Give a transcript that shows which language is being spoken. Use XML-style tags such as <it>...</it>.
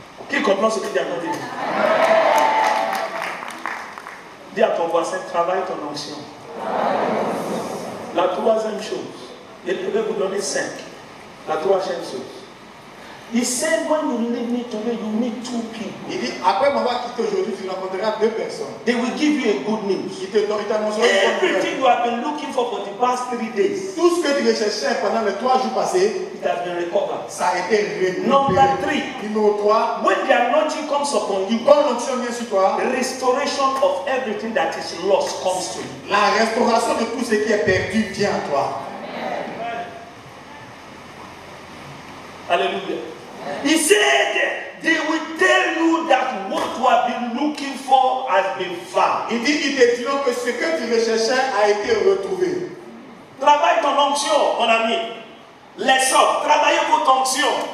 <fr>Qui comprend ce que tu as dit? Dis à ton voisin, travaille ton onction. La troisième chose, je vais vous donner 5. La troisième chose.</fr> <en>He said, when you leave me today, you meet 2 people.</en> <fr>Il dit, après m'avoir quitté aujourd'hui, tu rencontreras 2 personnes.</fr> <en>They will give you a good news.</en> <fr>Ils te t'annonceront</fr> <en>everything you have been looking for the past 3 days.</en> <fr>Tout ce que tu recherchais pendant les 3 jours passés,</fr> <en>it has been recovered.</en> <fr>Ça a été récupéré.</fr> <en>Number 3.</en> <fr>Numéro 3.</fr> <en>When the anointing comes upon you,</en> <fr>quand l'onction vient sur toi,</fr> <en>restoration of everything that is lost comes to you.</en> <fr>La restauration de tout ce qui est perdu vient à toi. Alléluia.</fr> <en>He said, they will tell you that what you have been looking for has been found.</en> <fr>Il dit, ils te diront que ce que tu recherchais a été retrouvé. Travaille ton onction, mon ami. Les hommes, travaillez votre onction.</fr>